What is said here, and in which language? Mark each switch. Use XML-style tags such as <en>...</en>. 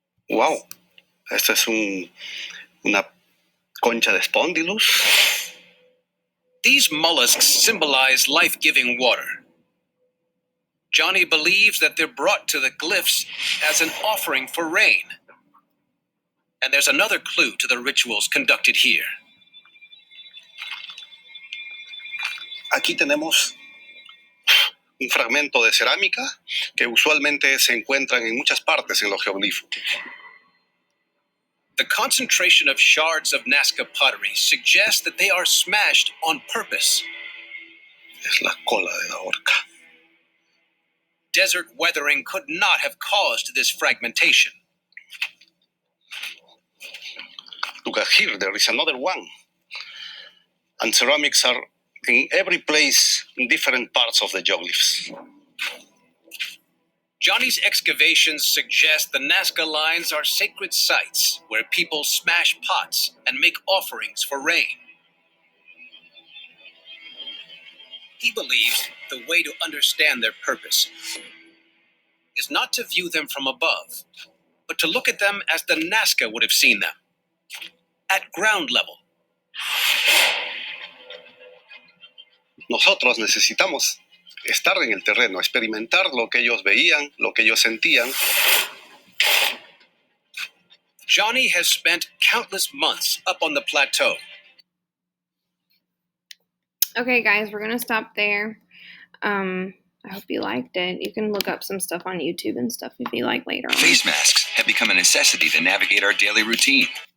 <es>Wow, esta es una concha de Spondylus.</es> <en>These mollusks symbolize life-giving water. Johnny believes that they're brought to the glyphs as an offering for rain. And there's another clue to the rituals conducted here.</en> <es>Aquí tenemos un fragmento de cerámica que usualmente se encuentran en muchas partes en los geoglifos.</es> <en>The concentration of shards of Nazca pottery suggests that they are smashed on purpose.</en> <es>Es la cola de la orca.</es> <en>Desert weathering could not have caused this fragmentation. Look at here, there is another one. And ceramics are in every place in different parts of the geoglyphs. Johnny's excavations suggest the Nazca lines are sacred sites where people smash pots and make offerings for rain. He believes the way to understand their purpose is not to view them from above, but to look at them as the Nazca would have seen them, at ground level.</en> <es>Nosotros necesitamos estar en el terreno, experimentar lo que ellos veían, lo que ellos sentían.</es> <en>Johnny has spent countless months up on the plateau. Okay, guys, we're going to stop there. I hope you liked it. You can look up some stuff on YouTube and stuff if you like later on. Face masks have become a necessity to navigate our daily routine.</en>